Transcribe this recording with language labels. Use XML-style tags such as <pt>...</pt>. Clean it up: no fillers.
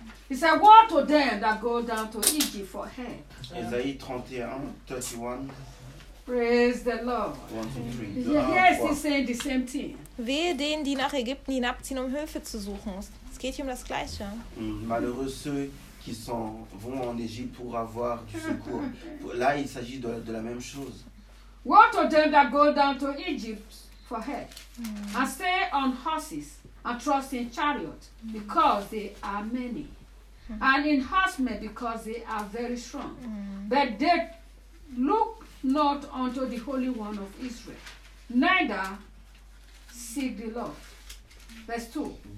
<en>He said, woe to them that go down to Egypt for help. Isaiah 31:31. Praise the Lord. 1-3. Yes, he's saying the same thing.</en> <de>Wehe denen, die nach Ägypten hinabziehen, um Hilfe zu suchen. Es geht hier um das Gleiche.</de> <fr>Malheureux ceux qui vont en Égypte pour avoir du secours. Là, il s'agit de la même chose.</fr> <en>Woe to them that go down to Egypt for help. And stay on horses and trust in chariots, because they are many. And in horsemen, because they are very strong. Mm. But they look not unto the Holy One of Israel, neither seek the Lord. Verse 2.</en>